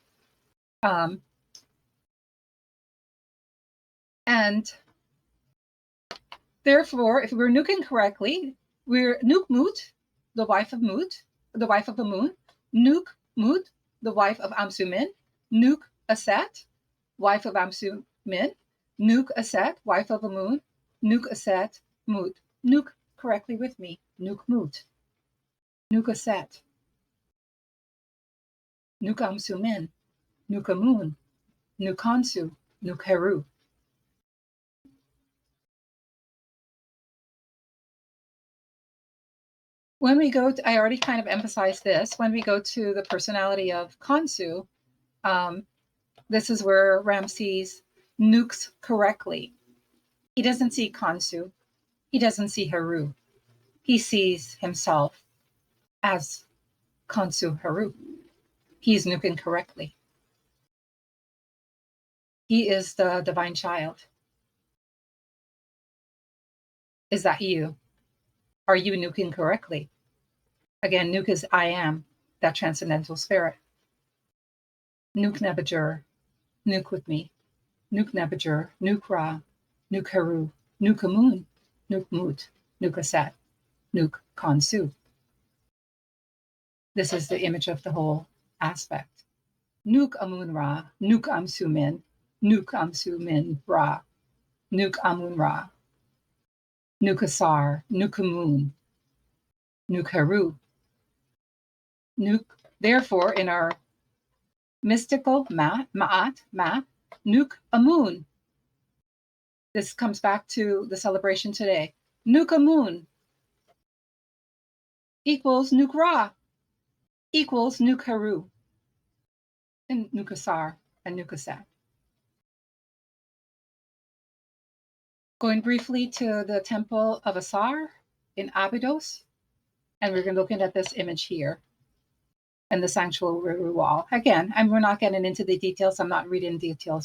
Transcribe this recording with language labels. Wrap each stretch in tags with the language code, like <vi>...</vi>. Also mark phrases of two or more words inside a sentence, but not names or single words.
<en>And therefore, if we're Nuk-ing correctly, we're Nuk-Mut, the wife of Mut, the wife of Amun. Nuk-Mut, the wife of Amsu Min. Nuk-Aset, wife of Amsu Min. Nuk-Aset, wife of Amun. Nuk-Aset, Mut. Nuk correctly with me. Nuk-Mut. Nuk-Aset. Nuk-Amsu Min. Nuk-Amun. Nuk-Khonsu. Nuk-Heru. When we go to, I already kind of emphasized this, when we go to the personality of Khonsu, this is where Ramses nukes correctly. He doesn't see Khonsu. He doesn't see Heru. He sees himself as Khonsu Heru. He's nuking correctly. He is the divine child. Is that you? Are you nuking correctly? Again, Nuk is I am, that transcendental spirit. Nuk Neberdjer, Nuk with me. Nuk Neberdjer, Nuk Ra, Nuk Heru, Nuk Amun, Nuk Mut, Nuk Aset, Nuk Khonsu. This is the image of the whole aspect. Nuk Amun Ra, Nuk Amsu Min, Nuk Amsu Min Ra, Nuk Amun Ra, Nuk Asar, Nuk Amun, Nuk Heru. Nuk, therefore, in our mystical ma'at, Nuk Amun. This comes back to the celebration today. Nuk Amun equals Nuk Ra equals Nuk Heru and Nuk Asar and Nuk Aset. Going briefly to the temple of Asar in Abydos, and we're going to look at this image here and the sanctuary wall. Again, we're not getting into the details. I'm not reading details.</en>